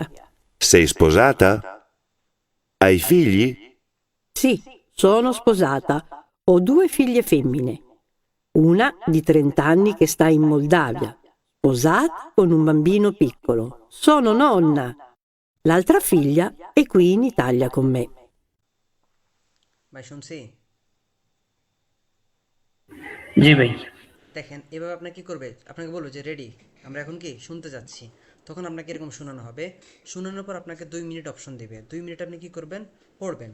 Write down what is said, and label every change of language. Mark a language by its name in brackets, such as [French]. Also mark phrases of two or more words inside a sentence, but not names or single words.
[Italian] Sei sposata? Hai figli? Sì, sono sposata. Ho 2 figlie femmine. Una di 30 anni che sta in Moldavia, sposata con un bambino piccolo. Sono nonna. L'altra figlia è qui in Italia con me. [Bangla] ভাই শুনছি। জি ভাই। দেখেন এভাবে আপনাকে কি করবে, আপনাকে বলবো যে রেডি, আমরা এখন কি শুনতে যাচ্ছি। তখন আপনাকে এরকম শোনানো হবে, শোনানোর পর আপনাকে 2 মিনিট অপশন দেবে, 2 মিনিট আপনি কি করবেন, পড়বেন।